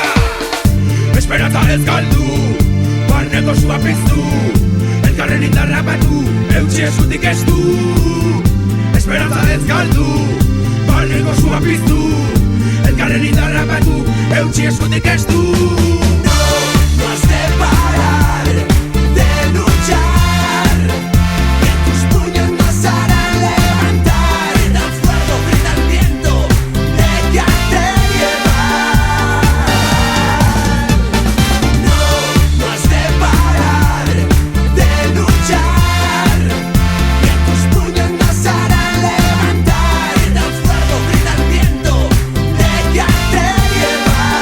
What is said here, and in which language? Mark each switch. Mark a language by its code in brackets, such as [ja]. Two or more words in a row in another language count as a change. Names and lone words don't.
[eu] Esperanza ez galdu, barneko sua piztu, elkarren indarrak batu, eutxi eskutik ez du. Esperanza ez galdu, barneko sua piztu, elkarren indarrak batu, eutxi eskutik ez du. [es] No has de parar de luchar, que tus puños nos harán levantar. Grita el fuego, grita el viento, déjate llevar. No has de parar de luchar, que tus puños nos harán levantar. Grita el fuego, grita el viento, déjate llevar.